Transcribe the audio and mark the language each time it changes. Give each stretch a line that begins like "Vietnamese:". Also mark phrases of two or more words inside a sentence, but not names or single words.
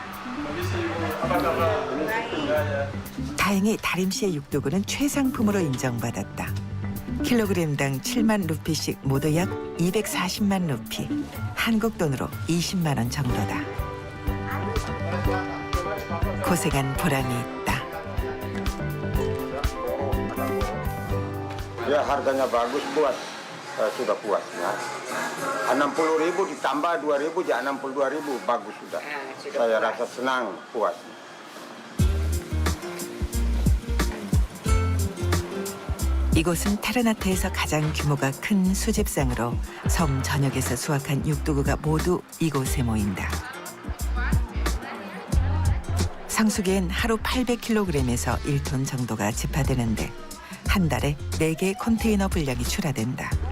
Korean: 다행히 다림씨의 육도구는 최상품으로 인정받았다. 킬로그램당 7만 루피씩 모두 약 240만 루피. 한국 돈으로 20만 원 정도다. 고생한 보람이 있다.
Indonesian: Ya harganya bagus puas, sudah puas ya. 60.000 ditambah 2.000 jadi 62.000 bagus sudah. Saya rasa senang puas.
Korean: 이곳은 테르나테에서 가장 규모가 큰 수집상으로 섬 전역에서 수확한 육두구가 모두 이곳에 모인다. 성수기엔 하루 800kg에서 1톤 정도가 집하되는데 한 달에 4개 컨테이너 분량이 출하된다.